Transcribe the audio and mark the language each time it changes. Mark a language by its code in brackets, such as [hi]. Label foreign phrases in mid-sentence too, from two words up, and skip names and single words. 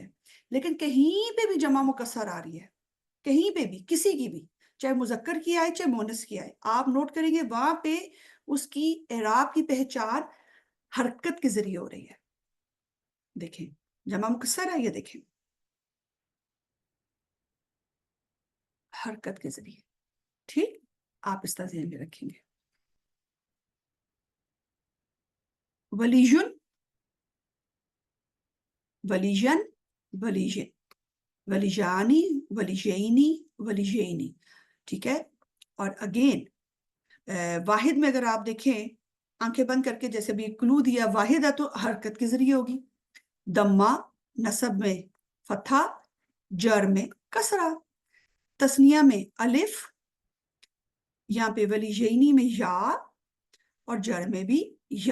[ur] لیکن کہیں پہ بھی جمع مکسر آ رہی ہے، کہیں پہ بھی کسی کی بھی، چاہے مذکر کی آئے چاہے مونس کی آئے، آپ نوٹ کریں گے وہاں پہ اس کی اعراب کی پہچان حرکت کے ذریعے ہو رہی ہے۔ دیکھیں جمع مکسر ہے، یہ دیکھیں حرکت کے ذریعے، ٹھیک، آپ اس طرح ذہن میں رکھیں گے۔ [ar] وليجٌ، وليجًا، وليجٍ، وليجانِ، وليجَينِ، وليجَينِ. [ur] ٹھیک ہے. اور اگین واحد میں اگر آپ دیکھیں آنکھیں بند کرکے، جیسے بھی کلو دیا، واحد ہے تو حرکت کے ذریعے ہوگی. ضمہ، نصب میں فتحہ، جر میں کسرہ، تثنیہ میں الف، یہاں پہ ولیجینی میں یا، اور جر میں بھی یا.